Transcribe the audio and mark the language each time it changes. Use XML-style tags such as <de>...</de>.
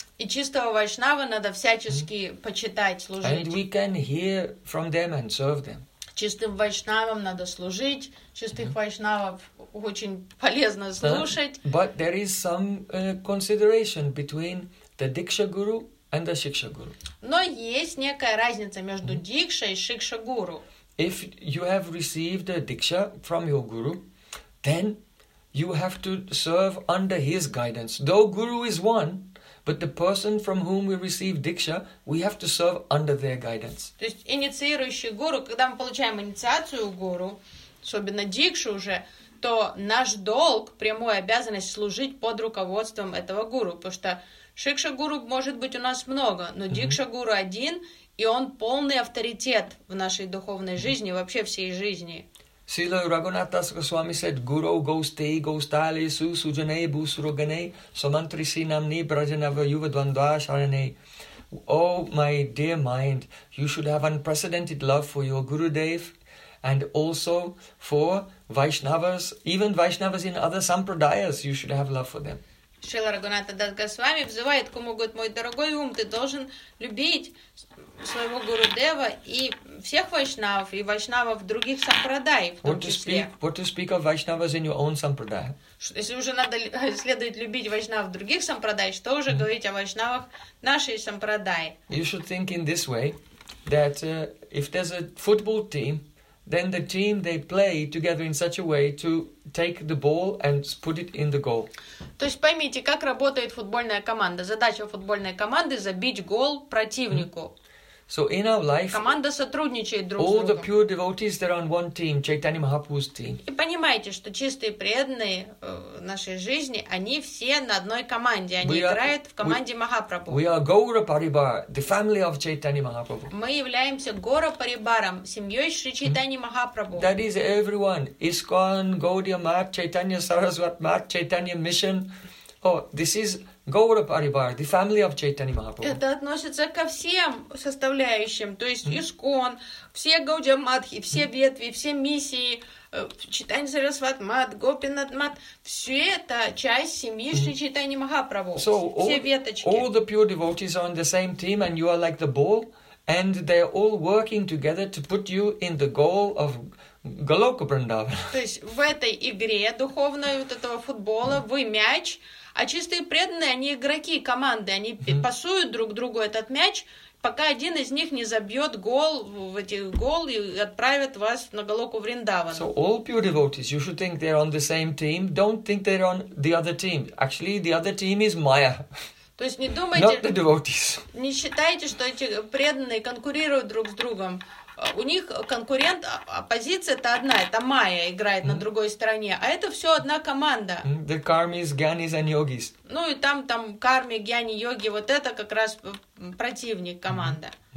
<ru>И чистого вайшнава надо всячески почитать, служить.</ru> <en>And we can hear from them and serve them.</en> <ru>Чистым вайшнавам надо служить, чистых вайшнавов очень полезно слушать.</ru> <en>But there is some consideration between the Diksha Guru and the Shiksha Guru.</en> <ru>Но есть некая разница между Дикша и Шикша Гуру.</ru> <en>If you have received a Diksha from your Guru, then you have to serve under his guidance. Though Guru is one, but the person from whom we receive Diksha, we have to serve under their guidance.</en> <ru>То есть инициирующий гуру, когда мы получаем инициацию у гуру, особенно Дикшу уже, то наш долг, прямая обязанность служить под руководством этого гуру, потому что Шикша гуру может быть у нас много, но Дикша гуру один, и он полный авторитет в нашей духовной жизни, вообще всей жизни.</ru> <sa>Srila Raghunath Das Goswami said, Guru Gostei Gostali Su Sujanei Busuroganei Somantri Sinamni Brajanava Yuva Dvandva Sharanei.</sa> <en>Oh, my dear mind, you should have unprecedented love for your Gurudev and also for Vaishnavas, even Vaishnavas in other Sampradayas, you should have love for them.</en> <ru>Srila Raghunath Das Goswami взывает к ему, говорит, мой дорогой ум, ты должен любить своего Гурудева и всех вайшнавов, и вайшнавов других сампрадай, в том числе.</ru> <en>What to speak of vaishnavas in your own sampradaya?</en> <ru>Если уже надо следует любить вайшнавов других сампрадай, что уже говорить о вайшнавах нашей сампрадай?</ru> <en>You should think in this way, that if there's a football team, then the team they play together in such a way to take the ball and put it in the goal.</en> <ru>То есть поймите, как работает футбольная команда. Задача футбольной команды забить гол противнику.</ru> <en>So in our life,</en> <ru>команда сотрудничает друг с другом.</ru> <en>All the pure devotees that are on one team, Chaitanya Mahaprabhu's team.</en> <ru>И понимаете, что чистые преданные в нашей жизни, они все на одной команде, они играют в команде Махапрабху.</ru> <en>We are Gaura Paribar, the family of Chaitanya Mahaprabhu.</en> <ru>Мы являемся Гора Парибаром, семьей Шри Чайтани Махапрабху.</ru> <en>That is everyone. ISKCON, Gaudiya Math, Chaitanya Saraswat Math, Chaitanya Mission. Oh, this is Gaura Paribar, the family of Chaitanya Mahaprabhu.</en> <ru>Это относится ко всем составляющим, то есть ISKCON, все Gaudiya Math, все ветви, все миссии, Chaitanya Saraswat Math, Gopinath Math, все это часть семьи Шри Чайтани Махапрабху.</ru> <en>So</en> <ru>все веточки.</ru> <en>All the pure devotees are on the same team, and you are like the ball, and they are all working together to put you in the goal of Goloka Vrindavan.</en> <ru>То есть в этой игре духовной вот этого футбола вы мяч. А чистые преданные, они игроки команды, они пасуют друг другу этот мяч, пока один из них не забьет гол в эти гол и отправит вас на Голоку Вриндаван.</ru> <en>So all pure devotees, you should think they're on the same team. Don't think they're on the other team. Actually, the other team is Maya.</en> <ru>То есть не думайте.</ru> <en>Not the devotees.</en> <ru>Не считайте, что эти преданные конкурируют друг с другом. У них конкурент, оппозиция это одна, это Майя играет на другой стороне, а это все одна команда.</ru> <en>The Karmis, Gyanis and Yogis.</en> <ru>Ну и там, там Карми, Гьяни, Йоги, вот это как раз противник, команда.</ru>